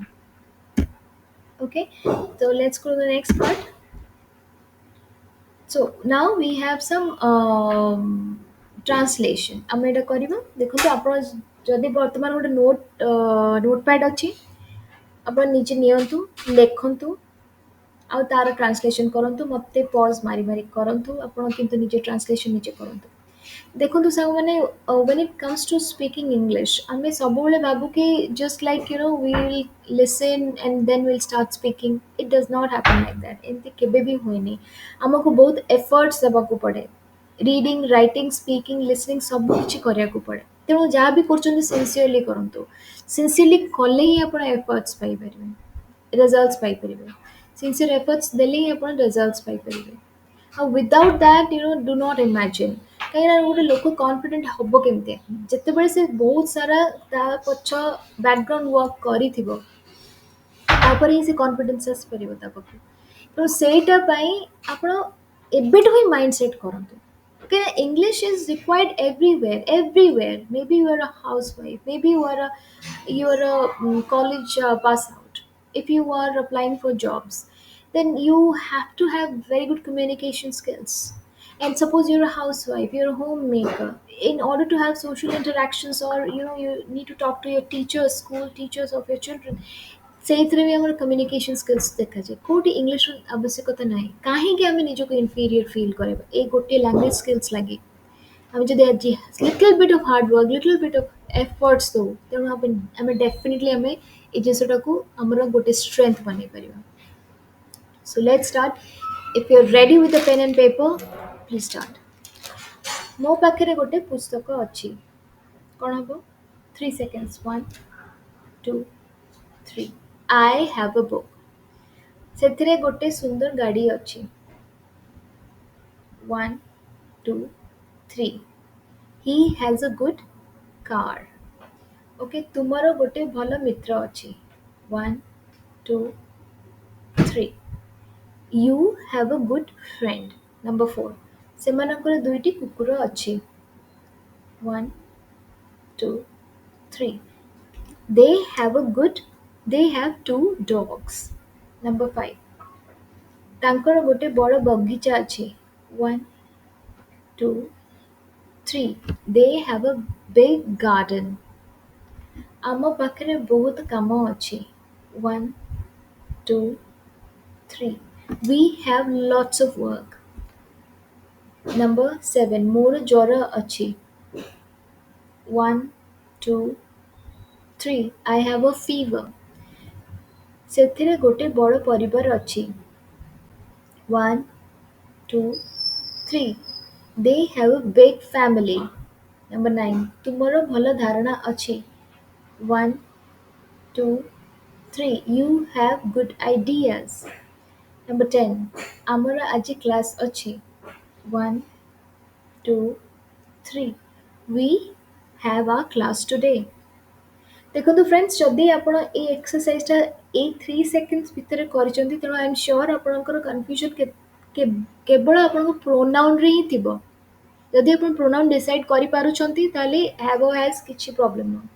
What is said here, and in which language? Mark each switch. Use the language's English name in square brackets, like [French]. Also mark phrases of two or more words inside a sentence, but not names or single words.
[English] Okay, so let's go to the next part. So now we have some translation। [Odia] ଆମେ ଏଟା କରିବା। ଦେଖନ୍ତୁ ଆପଣ ଯଦି ବର୍ତ୍ତମାନ ଗୋଟେ ନୋଟପ୍ୟାଡ୍ ଅଛି, ଆପଣ ନିଜେ ନିଅନ୍ତୁ, ଲେଖନ୍ତୁ, ଆଉ ତାର ଟ୍ରାନ୍ସଲେସନ୍ କରନ୍ତୁ। ମୋତେ ପଜ୍ ମାରି ମାରି କରନ୍ତୁ। ଆପଣ କିନ୍ତୁ ନିଜେ ଟ୍ରାନ୍ସଲେସନ୍ ନିଜେ କରନ୍ତୁ। ଦେଖନ୍ତୁ ସାଙ୍ଗମାନେ, [English] when it comes to speaking English, [Odia] ଆମେ ସବୁବେଳେ ଭାବୁ କି [English] just like we will listen and then we'll start speaking. It does not happen like that। [Odia] ଏମିତି କେବେ ବି ହୁଏନି। ଆମକୁ ବହୁତ efforts ଦେବାକୁ ପଡ଼େ। [English] reading, writing, speaking, listening [Odia] ସବୁ କିଛି କରିବାକୁ ପଡ଼େ। ତେଣୁ ଯାହା ବି କରୁଛନ୍ତି ସିନସିୟରଲି କରନ୍ତୁ। ସିନସିୟରଲି କଲେ ହିଁ ଆପଣ ଏଫର୍ଟସ୍ ପାଇପାରିବେ, ରେଜଲ୍ଟସ୍ ପାଇପାରିବେ। [English] sincere efforts [Odia] ଦେଲେ ହିଁ ଆପଣ ରେଜଲ୍ଟସ୍ ପାଇପାରିବେ। ଆଉ [English] without that do not imagine. [Odia] କାହିଁକିନା ଗୋଟେ ଲୋକ କନଫିଡେଣ୍ଟ ହେବ କେମିତି ଯେତେବେଳେ ସେ ବହୁତ ସାରା ତା ପଛ [English] background work [Odia] କରିଥିବ, ତାପରେ ହିଁ ସେ କନଫିଡେନ୍ସ ଆସିପାରିବ ତା ପାଖକୁ। ତେଣୁ ସେଇଟା ପାଇଁ ଆପଣ ଏବେଠୁ ହିଁ [English] mind set [Odia] କରନ୍ତୁ। [English] Okay, English is required everywhere, everywhere. Maybe you are a housewife, maybe you are a college pass out. If you are applying for jobs, then you have to have very good communication skills. And suppose you're a housewife, you're a homemaker. In order to have social interactions, or you need to talk to your teachers, school teachers of your children, [Odia] ସେଇଥିରେ ବି ଆମର [English] communication skills [Odia] ଦେଖାଯାଏ। କେଉଁଠି ଇଂଲିଶର ଆବଶ୍ୟକତା ନାହିଁ। କାହିଁକି ଆମେ ନିଜକୁ [English] inferior feel [Odia] କରିବା ଏଇ ଗୋଟିଏ [English] language skills [Odia] ଲାଗି? ଆମେ ଯଦି ଆଜି [English] little bit of hard work, little bit of efforts [Odia] ଦେଉ, ତେଣୁ ଆମେ ଡେଫିନେଟଲି ଆମେ ଏଇ ଜିନିଷଟାକୁ ଆମର ଗୋଟେ ଷ୍ଟ୍ରେନ୍ଥ ବନେଇ ପାରିବା। [English] so let's start. if you are ready with a pen and paper, please start. [Odia] ମୋ ପାଖରେ ଗୋଟେ ପୁସ୍ତକ ଅଛି। କ'ଣ ହେବ? 3 seconds। 1 2 3। [English] I have a book। [Odia] ସେଥିରେ ଗୋଟେ ସୁନ୍ଦର ଗାଡ଼ି ଅଛି। 1 2 3। [English] He has a good car। [Odia] ଓକେ, ତୁମର ଗୋଟେ ଭଲ ମିତ୍ର ଅଛି। 1 2 3। [English] You have a good friend। Number 4। [Odia] ସେମାନଙ୍କର ଦୁଇଟି କୁକୁର ଅଛି। 1 2 3। [English] They have two dogs। [Odia] Number 5। ତାଙ୍କର ଗୋଟେ ବଡ଼ ବଗିଚା ଅଛି। 1 2 3। [English] They have a big garden। [Odia] ଆମ ପାଖରେ ବହୁତ କାମ ଅଛି। [English] 1 2 3। We have lots of work। Number 7। [Odia] ମୋର ଜ୍ୱର ଅଛି। 1 2 3। [English] I have a fever। [Odia] ସେଥିରେ ଗୋଟେ ବଡ଼ ପରିବାର ଅଛି। 1 2 3। [English] They have a big family। Number 9। [Odia] ତୁମର ଭଲ ଧାରଣା ଅଛି। 1 2 3। [English] You have good ideas। Number 10। [Odia] ଆମର ଆଜି କ୍ଲାସ୍ ଅଛି। 1 2 3। [English] We have our class today। [Odia] ଦେଖନ୍ତୁ ଫ୍ରେଣ୍ଡସ୍, ଯଦି ଆପଣ ଏଇ ଏକ୍ସରସାଇଜଟା ଏଇ 3 seconds ଭିତରେ କରିଛନ୍ତି, ତେଣୁ [English] I am sure [Odia] ଆପଣଙ୍କର କନଫ୍ୟୁଜନ୍ କେବଳ ଆପଣଙ୍କ ପ୍ରୋନାଉନ୍ରେ ହିଁ ଥିବ। ଯଦି ଆପଣ [English] pronoun decide [Odia] କରିପାରୁଛନ୍ତି ତାହେଲେ ହ୍ୟାଭ୍ ଆଉ ହ୍ୟାଜ୍ କିଛି ପ୍ରୋବ୍ଲେମ୍ ନୁହଁ।